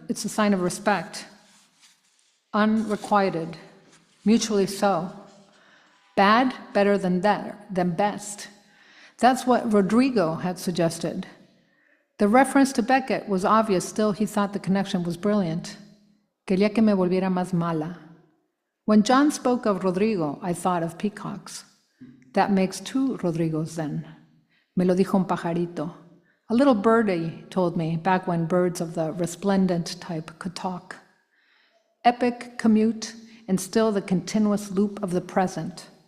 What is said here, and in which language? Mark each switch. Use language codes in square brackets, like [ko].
[en] It's a sign of respect. Unrequited. Mutually so. Bad, better than best. That's what Rodrigo had suggested. The reference to Beckett was obvious, still he thought the connection was brilliant. [es] Quería que me volviera más mala. [en] When John spoke of Rodrigo, I thought of peacocks. That makes two Rodrigos then. [es] Me lo dijo un pajarito. [en] A little birdie told me, back when birds of the resplendent type could talk. Epic commute, and still the continuous loop of the present.